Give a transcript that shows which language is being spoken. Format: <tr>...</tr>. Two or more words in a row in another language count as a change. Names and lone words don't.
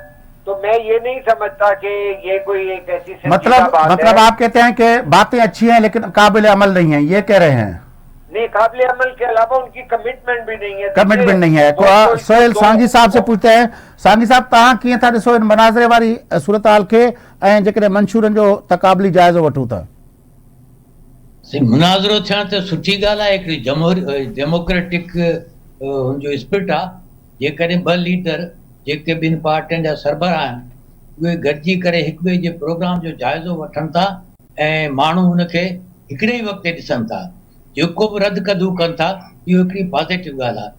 <ur>تو میں یہ نہیں سمجھتا کہ یہ کوئی ایک ایسی مطلب آپ کہتے ہیں کہ باتیں اچھی ہیں لیکن قابل عمل نہیں ہیں, یہ کہہ رہے ہیں؟ نہیں, قابل عمل کے علاوہ ان کی کمٹمنٹ بھی نہیں ہے. کمٹمنٹ نہیں ہے. سہیل سانگھی صاحب سے پوچھتے ہیں.</ur> <sd>سانگھی صاحب, تہاں کیئं تھا ॾिसो इन مناظرے वारी सूरतहाल खे ऐं जेकॾहिं मंशूरनि जो तक़ाबली जाइज़ो वठूं था? मुनाज़रो थियण त सुठी ॻाल्हि आहे. हिकिड़ी डेमोक्रेटिक हुनजो स्पिरिट आहे. जेकॾहिं 2 लीडर जेके ॿिनि पार्टियुनि जा सरबराह आहिनि उहे गॾिजी करे हिक ॿिए जे प्रोग्राम जो जाइज़ो वठनि था ऐं माण्हू हुनखे हिकिड़े ई वक़्तु ॾिसनि था, जेको बि रद्द कदू कनि था, इहो हिकिड़ी पॉज़िटिव ॻाल्हि आहे.</sd>